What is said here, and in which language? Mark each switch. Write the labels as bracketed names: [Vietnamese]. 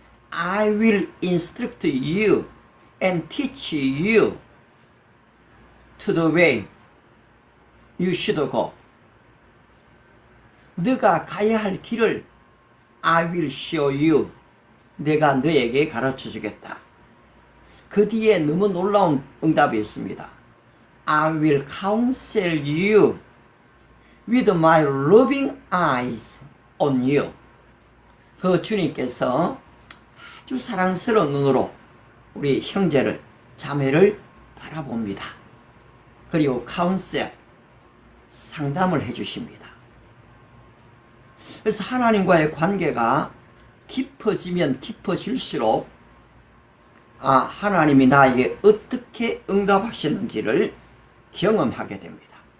[English] I will instruct you and teach you to the way you should go. [Korean] 네가 가야 할 길을 [English] I will show you. [Korean] 내가 너에게 가르쳐 주겠다. 그 뒤에 너무 놀라운 응답이 있습니다. [English] I will counsel you with my loving eyes on you. [Korean] 그 주님께서 아주 사랑스러운 눈으로 우리 형제를, 자매를 바라봅니다. 그리고 카운셀, 상담을 해주십니다. 그래서 하나님과의 관계가 깊어지면 깊어질수록 하나님이 나에게 어떻게 응답하셨는지를 경험하게 됩니다.